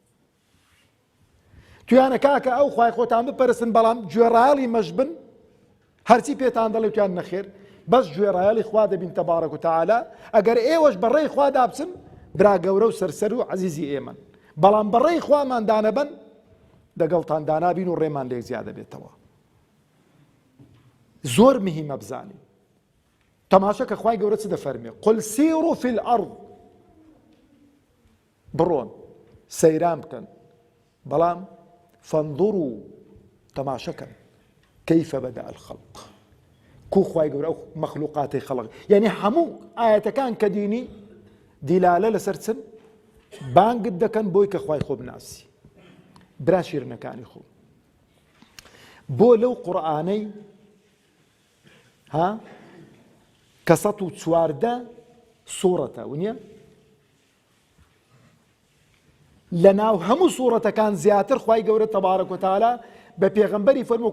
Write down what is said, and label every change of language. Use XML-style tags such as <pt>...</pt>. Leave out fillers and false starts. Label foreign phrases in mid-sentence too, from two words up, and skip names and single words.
<ckb>تویانە کاکە ئەو خوای خۆتان بپەرستن بەڵام گوێڕایەڵی مەش بن، هەرچی پێتان دەڵێ تویان نەخێر، بەس گوێڕایەڵی خوا دەبین</ckb> <ar>تەبارەک و تەعالا.</ar> <ckb>ئەگەر ئێوەش بەڕێی خوا دابچن برا گەورە و سەرسەر و عەزیزی ئێمەن، بەڵام بەڕێی خوامان دانەبەن دەگەڵتان دانابین و ڕێمان لێک زیادە بێتەوە. زۆر مهمە بزانین. تەماشە کە خوای گەورە چ دەفەرمێ؟</ckb> <ar>قل سیروا فی الأرض،</ar> <ckb>بڕۆن سەیران بکەن، بەڵام فانظروا تەماشەکەن</ckb> <ar>كيف بدأ الخلق،</ar> <ckb>كو خوای گەورە ئەو مەخلوقاتی خەڵق، یعنی هەموو ئاەتەکان کە دینی دیلالە لەسەر چن بانگت دەکەن بۆی کە خوای خۆ بناسی. برا شیرنەکانی خۆ بۆ لەو قورئانەی کە 114 سوورەتە ونیە لە ناو هەموو سوورەتەکان زیاتر خوای گەورە</ckb> <ar>تەبارەک و تەعالا</ar> <ckb>بە پێغەمبەری فەرمووە</ckb>